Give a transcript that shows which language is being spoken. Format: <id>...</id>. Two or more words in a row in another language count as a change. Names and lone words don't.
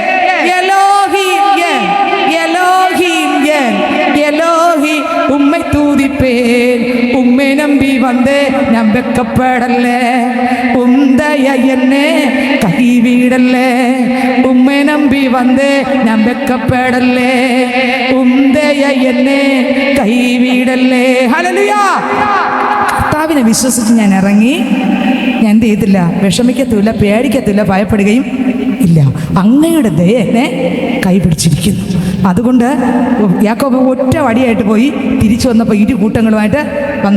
<ta>எலோஹிம் எலோஹிம் எலோஹிம் உம்மை துதிப்பேன். உம்மை நம்பி வந்தே நான் வெக்கப்படலே, உம்தய என்னை கைவிடலே. உம்மை நம்பி வந்தே நான் வெக்கப்படலே,</ta> <ml>ഉംദയ എന്നെ കൈവിടല്ലേ. ഹല്ലേലൂയ. കർത്താവിനെ വിശ്വസിച്ച് ഞാൻ ഇറങ്ങി. ഞാൻ എന്ത് ചെയ്തില്ല? വിഷമിക്കത്തുമില്ല, പേടിക്കത്തില്ല, ഭയപ്പെടുകയും ഇല്ല. അങ്ങയുടെ ദയ എന്നെ കൈപിടിച്ചിരിക്കുന്നു. അതുകൊണ്ട് യാക്കോബ് ഒറ്റ വടിയായിട്ട് പോയി തിരിച്ചു വന്നപ്പോൾ ഇരു കൂട്ടങ്ങളുമായിട്ട് വന്നു.</ml>